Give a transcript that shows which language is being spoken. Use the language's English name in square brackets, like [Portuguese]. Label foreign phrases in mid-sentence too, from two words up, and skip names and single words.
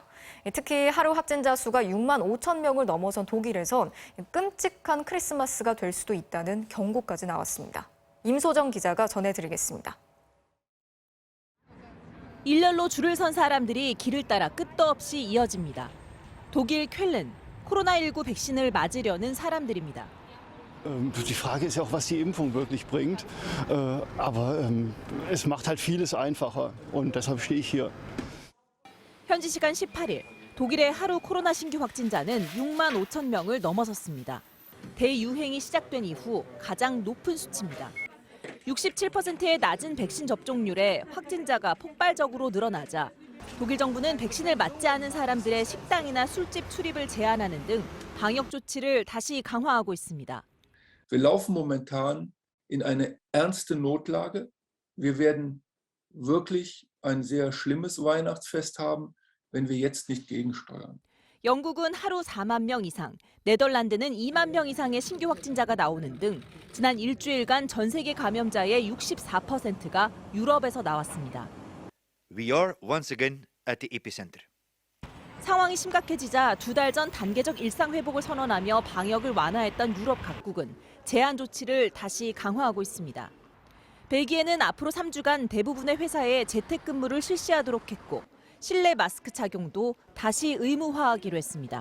[Korean] 특히 하루 확진자 수가 6만 5천 명을 넘어선 독일에선 끔찍한 크리스마스가 될 수도 있다는 경고까지 나왔습니다. 임소정 기자가 전해드리겠습니다. 일렬로 줄을 선 사람들이 길을 따라 끝도 없이 이어집니다. 독일 쾰른, 코로나19 백신을 맞으려는 사람들입니다. [German] Die Frage ist ja auch, was die Impfung wirklich bringt. Aber es macht halt vieles einfacher und deshalb stehe ich hier. [Korean] 현지 시간 18일, 독일의 하루 코로나 신규 확진자는 6만 5천 명을 넘어섰습니다. 대유행이 시작된 이후 가장 높은 수치입니다. 67%의 낮은 백신 접종률에 확진자가 폭발적으로 늘어나자 독일 정부는 백신을 맞지 않은 사람들의 식당이나 술집 출입을 제한하는 등 방역 조치를 다시 강화하고 있습니다. [German] Wir laufen momentan in eine ernste Notlage. Wir werden wirklich ein sehr schlimmes Weihnachtsfest haben, wenn wir jetzt nicht gegensteuern. [Korean] 영국은 하루 4만 명 이상, 네덜란드는 2만 명 이상의 신규 확진자가 나오는 등 지난 일주일간 전 세계 감염자의 64%가 유럽에서 나왔습니다. [English] We are once again at the epicenter. [Korean] 상황이 심각해지자 2달 전 단계적 일상 회복을 선언하며 방역을 완화했던 유럽 각국은 제한 조치를 다시 강화하고 있습니다. 벨기에는 앞으로 3주간 대부분의 회사에 재택근무를 실시하도록 했고 실내 마스크 착용도 다시 의무화하기로 했습니다.